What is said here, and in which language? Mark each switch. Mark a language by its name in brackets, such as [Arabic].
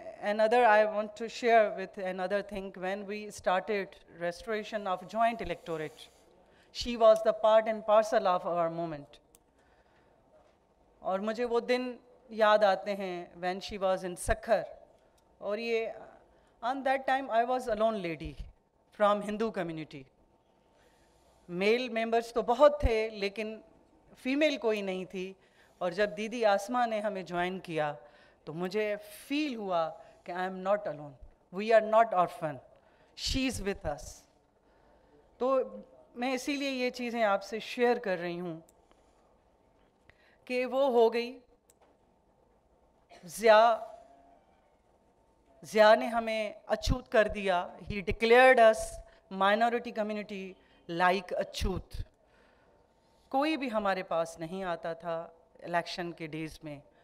[English] Another I want to share with another thing. When we started restoration of joint electorate, she was the part and parcel of our movement. [Urdu] اور مجھے وہ دن یاد آتے ہیں [English] when she was in Sakhar. [Urdu] اور یہ [English] on that time I was alone lady from Hindu community. [Urdu] Male members تو بہت تھے لیکن فیمیل کوئی نہیں تھی. اور جب دیدی آسما نے ہمیں جوائن کیا تو مجھے فیل ہوا کہ [English] I am not alone, we are not orphan, she is with us. [Urdu] تو میں اسی لیے یہ چیزیں آپ سے شیئر کر رہی ہوں کہ وہ ہو گئی. ضیاء نے ہمیں اچھوت کر دیا. [English] He declared us minority community like اچھوت. [Urdu] کوئی بھی ہمارے پاس نہیں آتا تھا الیکشن کے ڈیز میں.